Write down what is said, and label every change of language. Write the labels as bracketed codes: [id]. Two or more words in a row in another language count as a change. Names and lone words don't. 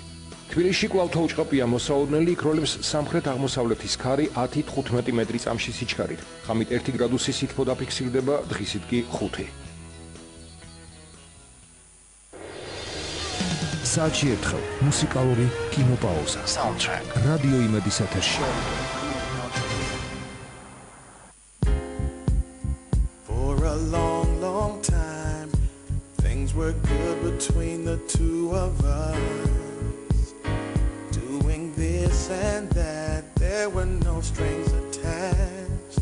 [ka] თბილისში კვლავ თოვჭყაპია მოსაოდნელი, იქროლებს სამხრეთ-აღმოსავლეთის ქარი 10-15 მეტრი წამში სიჩქარით. ღამით 1 გრადუსი სითბო დაფიქსირდება, დღისით კი 5. საათში ერთხელ მუსიკალური კინოპაუზა. Soundtrack. რადიო იმედის ეთერში. [en] For a long, long time, things were good between the two of us. Doing this and that, there were no strings attached.